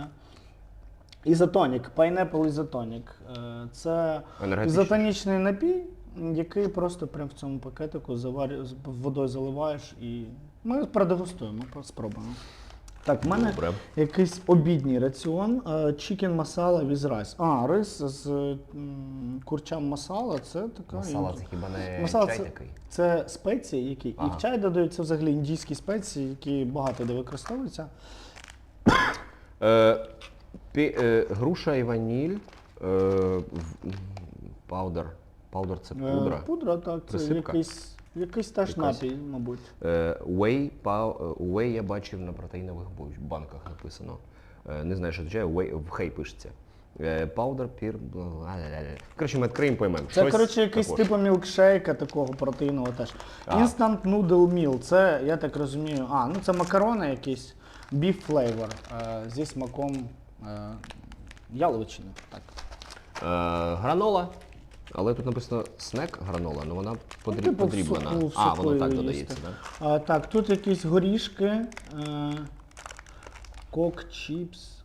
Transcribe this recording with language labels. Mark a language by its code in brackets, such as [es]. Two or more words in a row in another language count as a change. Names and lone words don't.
[uk] Ізотонік, Pineapple ізотонік. Це Енергетичний. ізотонічний напій, який просто прямо в цьому пакетику водою заливаєш і ми продегустуємо, спробуємо. Так, в мене Добре. якийсь обідній раціон, [en] chicken masala with rice. [uk] Рис з курчам масала, це така... Масала це хіба не Масала чай такий? це спеції, які і в чай додаються взагалі індійські спеції, які багато де використовуються. Груша і ваніль, паудер. Паудер це пудра. Пудра, так, це Присипка? якийсь теж напій, мабуть. Whey я бачив на протеїнових банках написано. Не знаю, що означає, в хей пишеться. Паудер, пір, коротше, ми відкриємо, поймемо. Це, коротше, якийсь типу мілкшейка такого протеїнового теж. [en] Instant noodle meal, [uk] це, я так розумію, це макарони якісь, [en] beef flavor, [uk] зі смаком яловичини. Так. Гранола. Але тут написано снек гранола, але вона Типу подріблена. в соку Воно так їсти. додається, так? Так, тут якісь горішки, кок, чіпс.